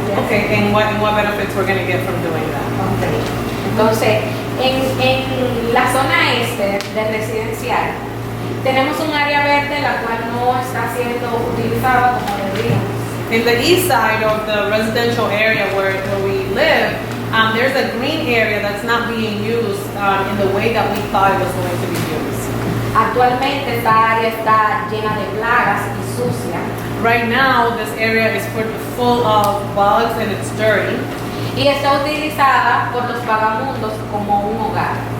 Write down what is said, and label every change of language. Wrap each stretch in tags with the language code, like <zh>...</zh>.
<en>And what benefits we're going to get from doing that.</en> <es>Entonces, en la zona este del residencial, tenemos un área verde la cual no está siendo utilizada como deberíamos.</es> <en>In the east side of the residential area where we live, there's a green area that's not being used in the way that we thought it was going to be used.</en> <es>Actualmente esta área está llena de plagas y sucia.</es> <en>Right now, this area is full of bugs and it's dirty.</en> <es>Y está utilizada por los vagamundos como un hogar.</es>